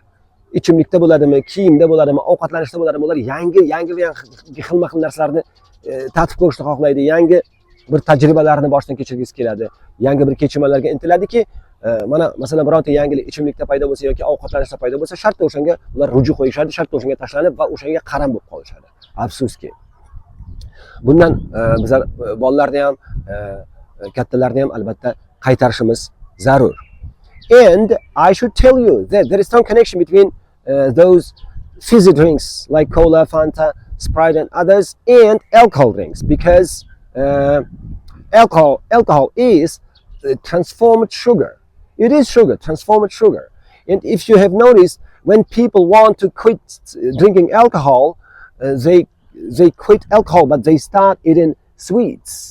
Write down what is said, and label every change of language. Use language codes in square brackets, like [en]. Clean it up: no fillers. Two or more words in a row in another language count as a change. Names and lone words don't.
[uz] Ichimlikda bo'ladimi, kiyimda bo'ladimi, ovqatlanishda bo'ladimi, ular yangi xilma-xil narsalarni tatib ko'rishni xohlaydi, yangi bir tajribalarni boshdan kechirgisi keladi, yangi bir kechirmalarga intiladiki, mana masalan bironta yangilik ichimlikda paydo bo'lsa yoki ovqatlanishda paydo bo'lsa, shartta o'shanga ular ruju qo'yishadi, shartta o'shanga tashlanib va o'shanga qaram bo'lib qolishadi. Afsuski. Bundan bizlar bolalarni ham, kattalarni ham albatta qaytarishimiz zarur. [en] And I should tell you that there is some connection between those fizzy drinks like cola, Fanta, Sprite, and others, and alcohol drinks, because alcohol is transformed sugar. It is sugar, transformed sugar. And if you have noticed, when people want to quit drinking alcohol, they quit alcohol, but they start eating sweets.